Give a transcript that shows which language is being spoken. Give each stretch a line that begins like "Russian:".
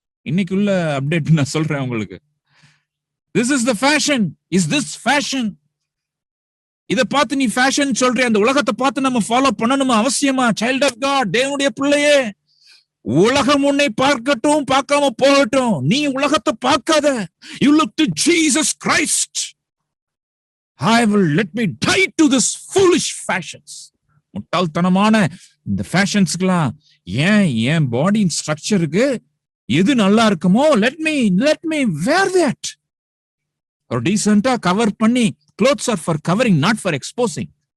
Tamil: இன்னைக்குள்ள அப்டேட் நான் சொல்றேன் உங்களுக்கு.
English: This is the fashion. Is this fashion?
Tamil: இத பார்த்து நீ ஃபேஷன் சொல்ற, அந்த உலகத்தை பார்த்து நம்ம ஃபாலோ பண்ணணுமா அவசியமா? சைல்ட் ஆஃப் காட், தேவனுடைய பிள்ளையே, உலகம் உன்னை பார்க்கட்டும், பார்க்காம போகட்டும், நீ உலகத்தை பார்க்காத.
English: You look to Jesus Christ. I will let me die to this foolish fashions.
Tamil: முட்டாள்தனமான இந்த ஃபேஷன்ஸ்க்குலாம் ஏன் பாடி ஸ்ட்ரக்சருக்கு எது நல்லா இருக்குமோ
English: let me wear that.
Tamil: ஒரு டீசென்ட்டா கவர் பண்ணி,
English: clothes are for covering, not for exposing.